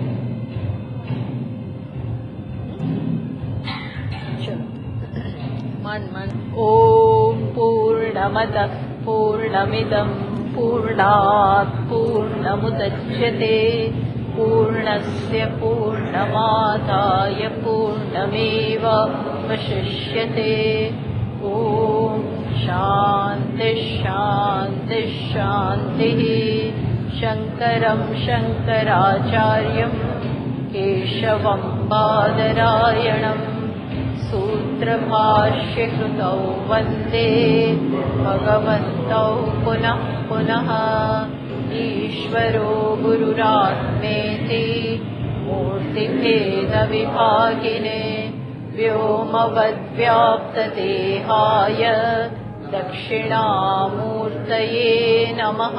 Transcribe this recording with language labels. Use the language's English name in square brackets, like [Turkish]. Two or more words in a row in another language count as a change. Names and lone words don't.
[Sanskrit] मन ओम पूर्णमद पूर्णमिदम पूर्णात पूर्णमुदच्यते पूर्णस्य पूर्णमादाय पूर्णमेवावशिष्यते. ओम शांति शांति शांति. शंकरम शंकराचार्यम केशवम बादरायणम सूत्रभाष्यकृतौ वन्दे भगवन्तौ पुनः पुनः. ईश्वरो गुरुरात्मेति मूर्तिभेदविभागिने व्योमवद्व्याप्तदेहाय दक्षिणामूर्तये नमः.